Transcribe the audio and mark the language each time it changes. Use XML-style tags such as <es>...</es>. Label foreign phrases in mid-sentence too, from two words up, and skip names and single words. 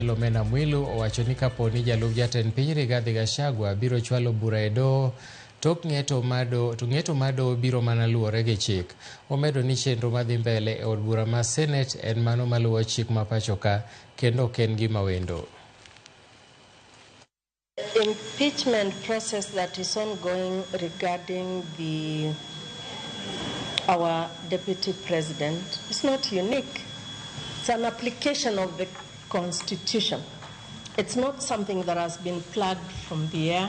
<luo>MWILU owacho ni Koponi Rigathi Rigathi Gachagua biro chwalo bura e doho tok ng'eto mar doho biro mana luwore gi chik. Omedo ni chenro madhi mbele e od bura mar Senate en mano maluwo chik ma pacho ka kendo ok en gima wendo.</luo> <en>Impeachment process that is ongoing regarding our deputy president is not unique. It's an application of the Constitution. It's not something that has been plucked from the air.</en>